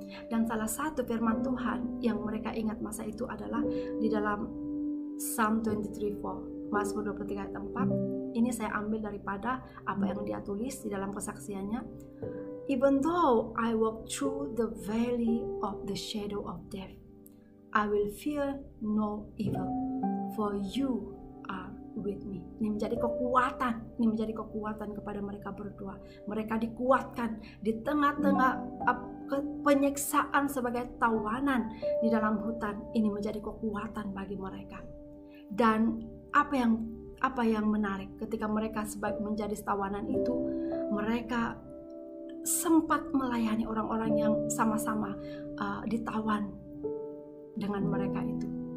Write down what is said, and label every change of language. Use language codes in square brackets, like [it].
[ms] Dan salah satu firman Tuhan yang mereka ingat masa itu adalah di dalam Psalm 23:4, Mazmur 23 ayat 4. Ini saya ambil daripada apa yang dia tulis di dalam kesaksiannya. [en] Even though I walk through the valley of the shadow of death, I will fear no evil, for you are with me. [ms] Ini menjadi kekuatan kepada mereka berdua. Mereka dikuatkan di tengah-tengah penyiksaan sebagai tawanan di dalam hutan. Ini menjadi kekuatan bagi mereka. Dan apa yang menarik, ketika mereka menjadi tawanan itu, mereka sempat melayani orang-orang yang sama-sama ditawan dengan mereka itu.